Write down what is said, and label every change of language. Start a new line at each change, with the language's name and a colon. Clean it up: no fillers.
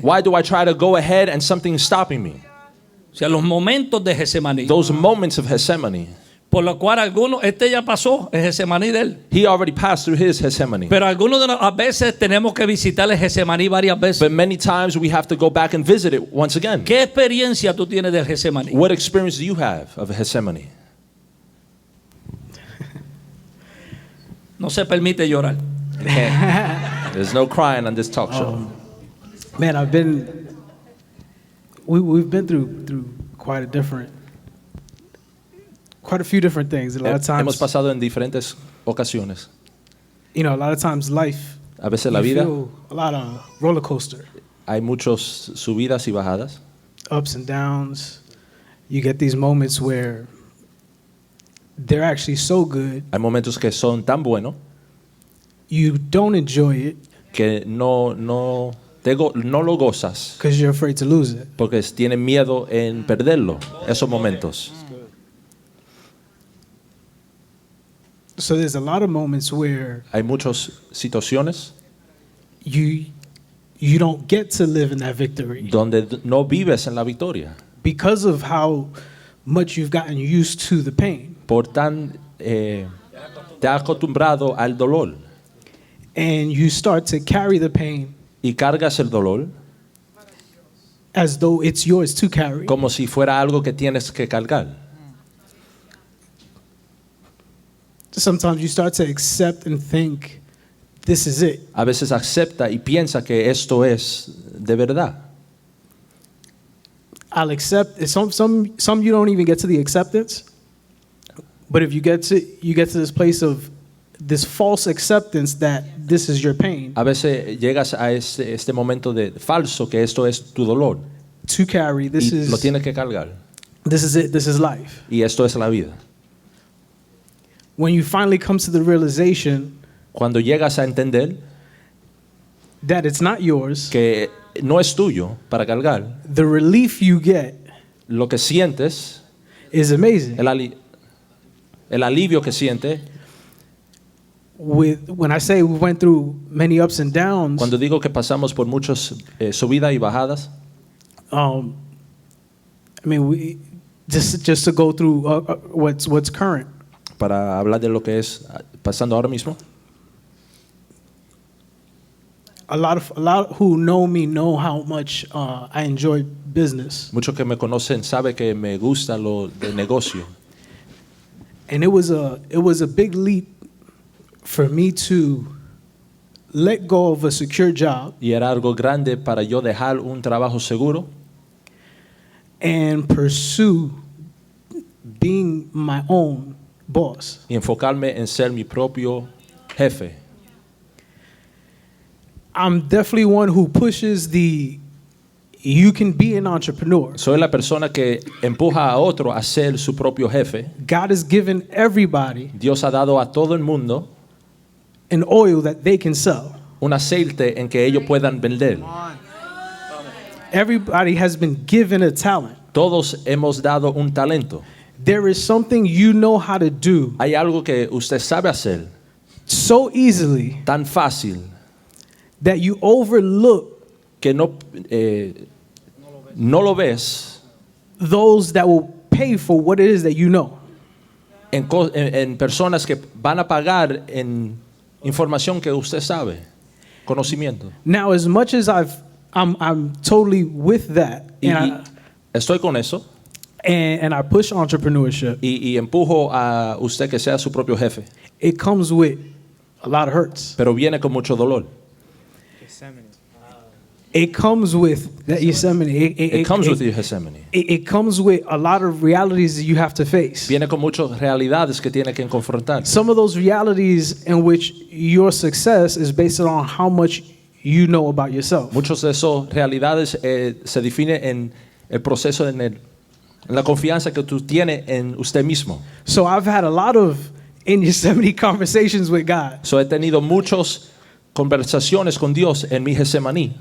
English: Why do I try to go ahead and something's stopping me?
Spanish: O sea, los momentos de Getsemaní,
English: Those moments of Gethsemane,
Spanish: por lo cual algunos, este ya pasó, es Getsemaní de él.
English: he already passed through his Gethsemane.
Spanish: Pero algunos de a veces tenemos que visitar el Getsemaní varias veces.
English: But many times we have to go back and visit it once again.
Spanish: ¿Qué experiencia tú tienes del Getsemaní?
English: What experience do you have of Gethsemane?
Spanish: No se permite llorar.
English: There's no crying on this talk show. Man, we've been through quite a few different things. A lot of
Spanish: Hemos
English: times,
Spanish: pasado en diferentes ocasiones.
English: a lot of times life,
Spanish: A veces la
English: you
Spanish: vida
English: feel a lot of roller coaster,
Spanish: hay muchos subidas y bajadas.
English: ups and downs. You get these moments where they're actually so good,
Spanish: Hay momentos que son tan buenos
English: you don't enjoy it
Spanish: que no lo gozas
English: because you're afraid to lose it.
Spanish: porque tienes miedo en perderlo, esos momentos.
English: So there's a lot of moments where
Spanish: Hay muchas situaciones
English: you don't get to live in that victory
Spanish: donde no vives en la victoria
English: because of how much you've gotten used to the pain.
Spanish: por te has acostumbrado al dolor
English: And you start to carry the pain
Spanish: y cargas el dolor
English: as though it's yours to carry.
Spanish: como si fuera algo que tienes que cargar.
English: Sometimes you start to accept and think, this is it.
Spanish: A veces acepta y piensa que esto es de verdad.
English: I'll accept. Some you don't even get to the acceptance. But if you get to this place of this false acceptance that this is your pain
Spanish: A veces llegas a este momento de falso que esto es tu dolor
English: to carry,
Spanish: y lo tienes que cargar
English: this is it, this is life.
Spanish: y esto es la vida.
English: When you finally come to the realization
Spanish: Cuando llegas a entender
English: that it's not yours,
Spanish: que no es tuyo para cargar,
English: the relief you get
Spanish: lo que sientes,
English: is amazing.
Spanish: el alivio que sientes,
English: When I say we went through many ups and downs,
Spanish: cuando digo que pasamos por muchas subidas y bajadas,
English: I mean, we just to go through what's current.
Spanish: para hablar de lo que es pasando ahora mismo,
English: A lot who know me know how much I enjoy business,
Spanish: muchos que me conocen saben que me gusta lo de negocio.
English: and it was a big leap for me to let go of a secure job
Spanish: Y era algo grande para yo dejar un trabajo seguro
English: and pursue being my own boss.
Spanish: y enfocarme en ser mi propio jefe.
English: I'm definitely one who pushes you can be an entrepreneur.
Spanish: Soy la persona que empuja a otro a ser su propio jefe.
English: God has given everybody
Spanish: Dios ha dado a todo el mundo
English: an oil that they can sell.
Spanish: un aceite en que ellos puedan vender.
English: Everybody has been given a talent.
Spanish: Todos hemos dado un talento.
English: There is something you know how to do
Spanish: Hay algo que usted sabe hacer
English: so easily
Spanish: tan fácil
English: that you overlook
Spanish: que no lo ves
English: those that will pay for what it is that you know.
Spanish: en personas que van a pagar en información que usted sabe, conocimiento.
English: Now, as much as I'm totally with that,
Spanish: Y estoy con eso
English: and I push entrepreneurship,
Spanish: y empujo a usted que sea su propio jefe,
English: it comes with a lot of hurts.
Spanish: pero viene con mucho dolor.
English: It comes with that Yosemite. It comes with your Gethsemane. It comes with a lot of realities that you have to face.
Spanish: Viene con muchas realidades que tiene que confrontar.
English: Some of those realities in which your success is based on how much you know about yourself.
Spanish: Muchas de esas realidades se definen en el proceso, en la confianza que tú tienes en usted mismo.
English: So I've had a lot of in Yosemite conversations with God
Spanish: So he tenido muchas conversaciones con Dios en mi Getsemaní,